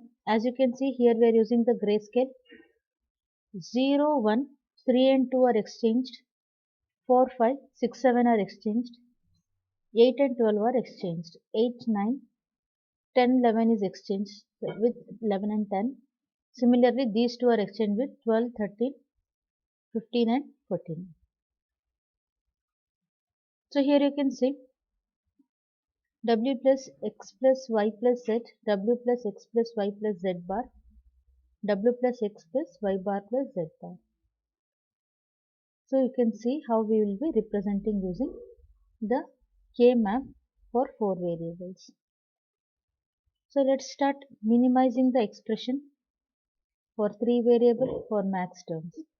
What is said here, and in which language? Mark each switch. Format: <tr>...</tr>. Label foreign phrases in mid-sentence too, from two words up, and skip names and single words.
<en>As you can see here we are using the grayscale. 0, 1, 3 and 2 are exchanged, 4, 5, 6, 7 are exchanged, 8 and 12 are exchanged, 8, 9, 10, 11 is exchanged with 11 and 10. Similarly, these two are exchanged with 12, 13, 15 and 14. So here you can see w plus x plus y plus z, w plus x plus y plus z bar, w plus x plus y bar plus z bar. So you can see how we will be representing using the K-map for four variables. So let's start minimizing the expression for three variable for max terms.</en>